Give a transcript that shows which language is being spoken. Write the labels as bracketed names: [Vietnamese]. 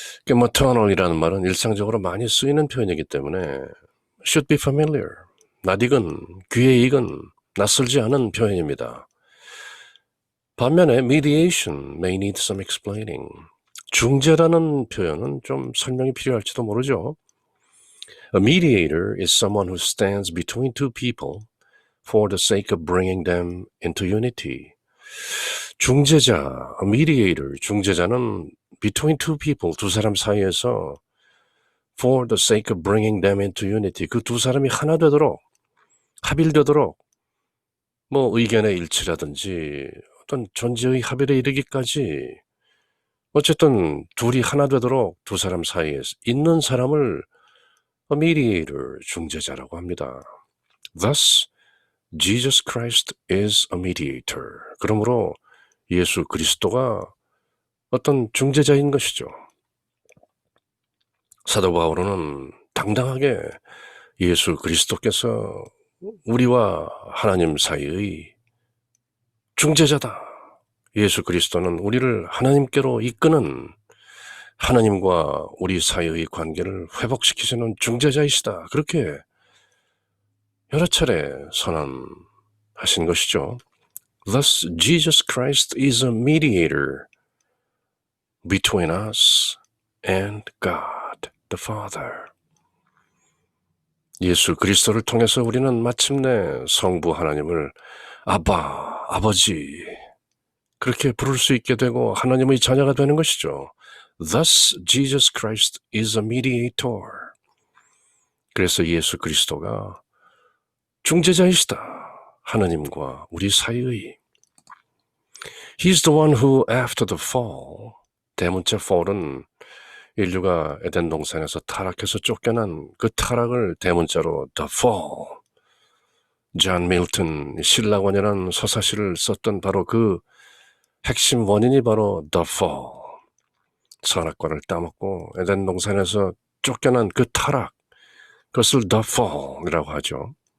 [Korean] maternal이라는 말은 일상적으로 많이 쓰이는 표현이기 때문에 [English] should be familiar, [Korean] 낯익은, 귀에 익은, 낯설지 않은 표현입니다. 반면에 [English] mediation may need some explaining, [Korean] 중재라는 표현은 좀 설명이 필요할지도 모르죠. [English] A mediator is someone who stands between two people for the sake of bringing them into unity. [Korean] 중재자, mediator, 중재자는 [English] between two people, [Korean] 두 사람 사이에서 [English] for the sake of bringing them into unity, [Korean] 그 두 사람이 하나 되도록, 합일되도록, 의견의 일치라든지 어떤 존재의 합일에 이르기까지 어쨌든 둘이 하나 되도록 두 사람 사이에 있는 사람을 a mediator, 중재자라고 합니다. [English] Thus, Jesus Christ is a mediator. [Korean] 그러므로 예수 그리스도가 어떤 중재자인 것이죠. 사도 바울은 당당하게 예수 그리스도께서 우리와 하나님 사이의 중재자다. 예수 그리스도는 우리를 하나님께로 이끄는, 하나님과 우리 사이의 관계를 회복시키시는 중재자이시다. 그렇게 여러 차례 선언하신 것이죠. [English] Thus, Jesus Christ is a mediator between us and God, the Father. [Korean] 예수 그리스도를 통해서 우리는 마침내 성부 하나님을 아바, 아버지, 그렇게 부를 수 있게 되고 하나님의 자녀가 되는 것이죠. [English] Thus, Jesus Christ is a mediator. [Korean] 그래서 예수 그리스도가 중재자이시다. 하나님과 우리 사이의. [English] He's the one who, after the fall, [Korean] 대문자 fall은 인류가 에덴 동산에서 타락해서 쫓겨난 그 타락을 대문자로 the fall, 존 밀턴 신라원이라는 서사시를 썼던 바로 그 핵심 원인이 바로 the fall, 선악과를 따먹고 에덴 동산에서 쫓겨난 그 타락, 그것을 the fall이라고 하죠.